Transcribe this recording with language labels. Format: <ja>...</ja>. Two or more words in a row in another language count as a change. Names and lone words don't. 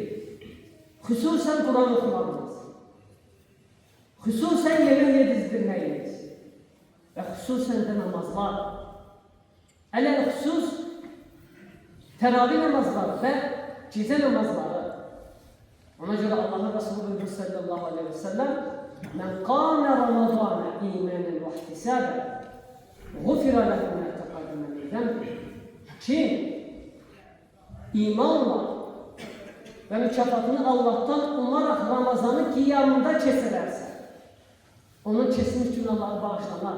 <az>Xüsusən Quran oxumağınız. Xüsusən yemək yedizdirməyiniz və xüsusən də namazlar. Ələl-xüsus təravih namazları və gecə namazları. Ona görə Allah'ın Resulü buyurdu</az> <ar>صلى الله عليه وسلم: "من قام رمضان إيمانا واحتسابا غفر له ما تقدم من ذنبه."</ar> <tr>Kim imanla ve mükafatını Allah'tan umarak Ramazan'ı qiyamında keçirərsə, onun kesilmiş günahları bağışlanar.</tr>